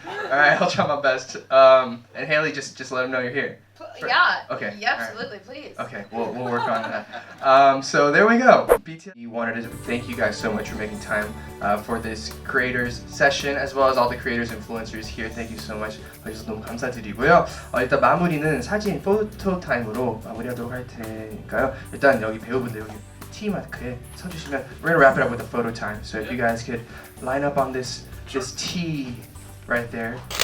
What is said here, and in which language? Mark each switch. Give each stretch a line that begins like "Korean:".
English: All right, I'll try my best. And Haley, just let them know you're here. Yeah. Okay, Yeah, alright. absolutely, please. Okay, we'll work on that. So there we go. BTS. We wanted to thank you guys so much for making time for this creators session, as well as all the creators, influencers here. Thank you so much.
Korean: 그래서 너무 감사드리고요. 일단 마무리는 사진 포토 타임으로 마무리하도록 할 테니까요. 일단 여기 배우분들 여기
English: T
Korean: 마크에 서주시면
English: we're gonna wrap it up with a photo time. So if you guys could line up on this T right there.